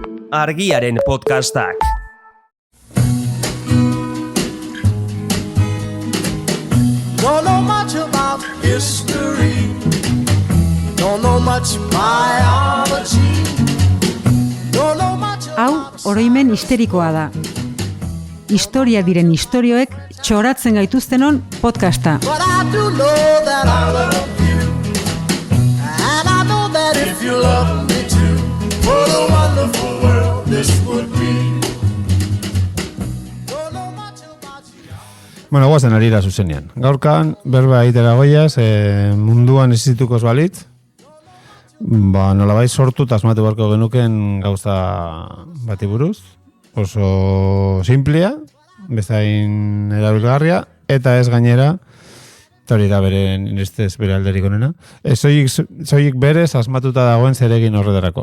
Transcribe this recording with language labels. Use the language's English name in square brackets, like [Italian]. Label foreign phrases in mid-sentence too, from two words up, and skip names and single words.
[Basque] Argiaren podcastak. [English] Don't know much about history. Don't know much biology. Don't know much [Basque] Hau, oroimen histerikoa da. Historia diren istorioek txoratzen gaituztenon podcasta. [English] But I do know that I love you. And I know that if you love me too, what a wonderful world this would be. Don't know much about you. [Basque] Bueno, guazen arira zuzenean. Gaurkan, berba egitera goiaz, munduan existituko ez balitz, nolabait sortu eta asmatu beharko genuken gauza bati buruz. Oso simplea, bezain erabilgarria, eta ez gainera, eta hori da bere nirestez bere alderik onena, soilik berez asmatuta dagoen zeregin horretarako.